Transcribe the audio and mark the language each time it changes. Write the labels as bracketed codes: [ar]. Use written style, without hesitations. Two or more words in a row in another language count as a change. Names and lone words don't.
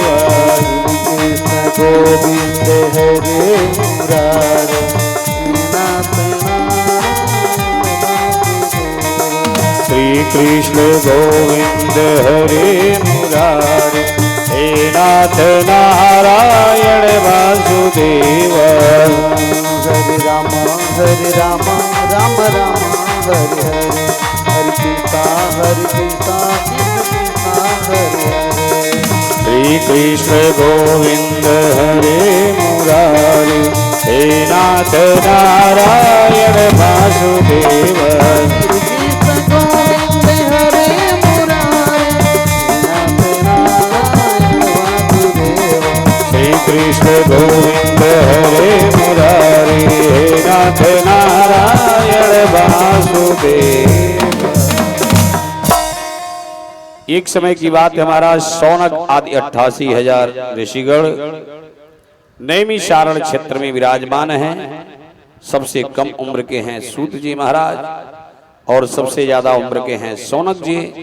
[sa] कृष्ण गोविंद हरे मुरारी, नाथ श्री कृष्ण गोविंद हरे मुरारी, हे नाथ नारायण वासुदेव। हरे राम राम राम हरे हरे, हरे कृष्णा कृष्णा हरे हरे। श्री कृष्ण गोविंद हरे मुरारी, हे नाथ नारायण वासुदेव। कृष्ण गोविंद हरे मुरारी, नाथ नारायण वासुदेव। श्री कृष्ण गोविंद हरे मुरारी, हे नाथ नारायण वासुदेव। [hi] एक समय की बात है, हमारा शौनक आदि 88,000 ऋषिगण नैमिषारण्य क्षेत्र में विराजमान हैं। सबसे कम उम्र के हैं सूत जी महाराज और सबसे ज्यादा उम्र के हैं शौनक जी।